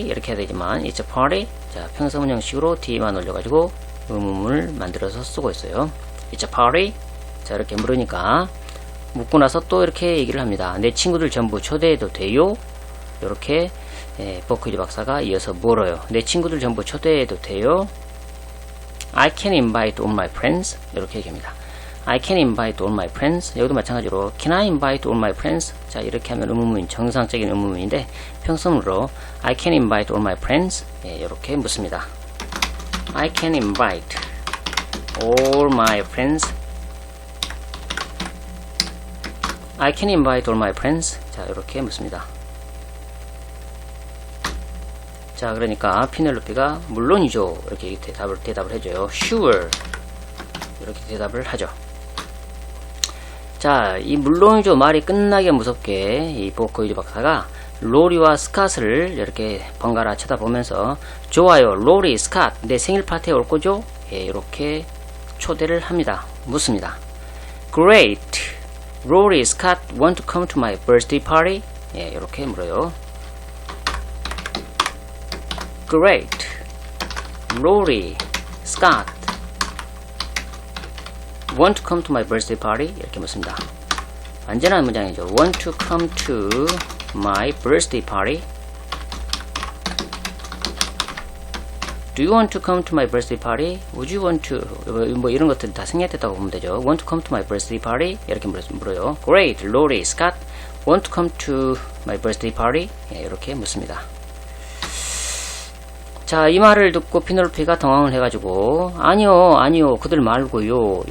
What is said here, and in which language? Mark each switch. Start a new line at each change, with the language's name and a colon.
Korean: 이렇게 해야 되지만
English: It's a party.
Korean: 자, 평소문 형식으로 뒤에만 올려가지고 의문문을 만들어서 쓰고 있어요.
English: It's a party.
Korean: 자, 이렇게 물으니까 묻고 나서 또 이렇게 얘기를 합니다. 내 친구들 전부 초대해도 돼요? 이렇게 버크이즈 박사가 이어서 물어요. 내 친구들 전부 초대해도 돼요?
English: I can invite all my friends.
Korean: 이렇게 얘기합니다.
English: I can invite all my friends.
Korean: 여기도 마찬가지로
English: Can I invite all my friends?
Korean: 자, 이렇게 하면 의문문, 정상적인 의문문인데 평소문으로
English: I can invite all my friends.
Korean: 이렇게 묻습니다.
English: I can invite all my friends. I can invite all my friends.
Korean: 자, 이렇게 묻습니다. 자, 그러니까 피넬로페가 물론이죠. 이렇게 대답을 해줘요. Sure. 이렇게 대답을 하죠. 자, 이 물론이죠 말이 끝나게 무섭게 이 버크이즈 박사가 로리와 스캇을 이렇게 번갈아 쳐다보면서 좋아요, 로리, 스캇, 내 생일 파티에 올 거죠? 이렇게 초대를 합니다. 묻습니다. Great.
English: 로리, 스캇 want to come to my birthday party?
Korean: 이렇게 물어요.
English: Great. 로리, 스캇 want to come to my birthday party?
Korean: 이렇게 묻습니다. 완전한 문장이죠.
English: Want to come to my birthday party? Do you want to come to my birthday party? Would you want to?
Korean: 뭐 이런 것들 다 생략됐다고 보면 되죠.
English: Want to come to my birthday party?
Korean: 이렇게 물어요.
English: Great, Lori, Scott, want to come to my birthday party?
Korean: 이렇게 묻습니다. 자, 이 말을 듣고 피넬로페가 당황을 해가지고 아니요, 그들 말고요.